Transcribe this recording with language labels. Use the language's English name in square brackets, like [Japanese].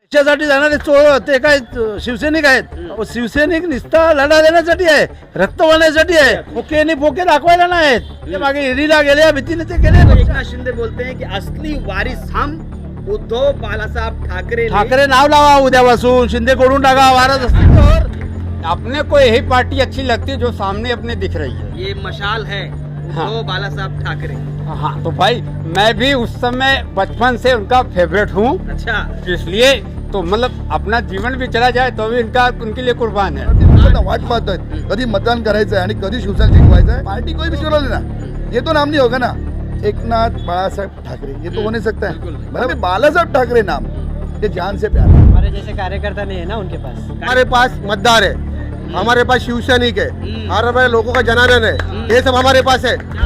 [Marathi] पक्षासाठी जाणारे चोर ते काय शिवसैनिक आहेत. शिवसैनिक निस्ता लढा देण्यासाठी आहे, रक्त वाहण्यासाठी आहे. फोके आणि फोके दाखवायला नाहीत. ते मागे ईडीला गेले, भीतीने ते गेले. [Hindi] एकनाथ शिंदे बोलते हैं कि असली वारिस हम उद्धव बालासाहेब ठाकरे [Marathi] ठाकरे नाव लावा उद्यापासून, शिंदे कोडून टाका. वारस असतील तर [Hindi] अपने को यही पार्टी अच्छी लगती है जो सामने अपने दिख रही है. ये मशाल है उद्धव बालासाहेब ठाकरे. हाँ तो भाई मैं भी उस समय बचपन से उनका फेवरेट हूँ, अच्छा, इसलिए तो मतलब अपना जीवन भी चला जाए तो भी उनके लिए कुर्बान है. [Marathi] वाट पाहतोय कधी मतदान करायचं आणि कधी शिवसेना जिंकवायचं आहे. [Hindi] पार्टी कोई भी चुरा लेना, ये तो नाम नहीं होगा ना एकनाथ बाळासाहेब ठाकरे, ये तो हो नहीं सकता है. मतलब बालासाहेब ठाकरे नाम ये जान से प्यार है. हमारे जैसे कार्यकर्ता नहीं है ना उनके पास. हमारे पास मतदार है, हमारे पास शिवसैनिक है, हमारे लोगों का जनार्दन है, ये सब हमारे पास है.